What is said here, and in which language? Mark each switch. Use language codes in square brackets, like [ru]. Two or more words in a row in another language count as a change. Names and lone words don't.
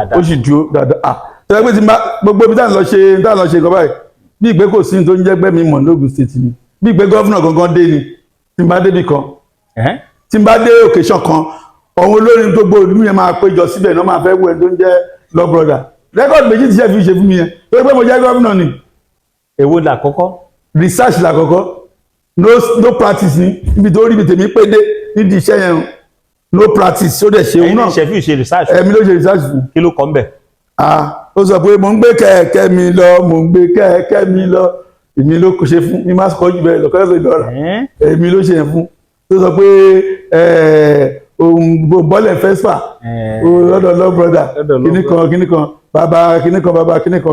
[yo] ó sì dúró dáadáa tẹ́lẹ̀ pé tí n bá gbogbo ibi tá à ń lọ ṣe nǹkan báyìí bí ìgbé kò sí ní tó ń jẹ́gbẹ́ mi mọ̀ lóògùn state ni bí ìgbé gọ́fúnà gangan dé ni tí n bá débi kan tí n bá dé occasion kan ọ̀hún olórin gbogbo ìlú yẹn máa péjọ síbẹ̀ náà máa fẹ́ wo ẹni tó ń jẹ́ Love Brother rẹ́kọ̀dì méjì tí ṣe fi ṣe fún mi yẹn tó pé mo jẹ́ gọ́fúnà ni. èwo làkọ́kọ́. research làkọ́kọ́ [en] no practice [yo] ni ibi tó rí ibi tèmi pé dé nídìí iṣẹ́ yẹn [en] no practice [yo] ó dẹ̀ ṣe òun náà. ẹ̀yin ṣe fi ṣe research. ẹ̀mi ló ṣe research fún. kí ló kọ́ ń bẹ̀. ó sọ pé mò ń gbé kẹ̀kẹ́ mi lọ mò ń gbé kẹ̀kẹ́ mi lọ èmi ló kò ṣe fún mi máa kọ́ jù bẹ́ẹ̀ lọ́kọ́ ẹ̀sọ́ ìdọ́ra èmi ló ṣe yẹn fún tó sọ pé òun bọ́lẹ̀ fẹ́sfà lọ́dọ̀ Love Brother kíní kan bàbá kíní kan.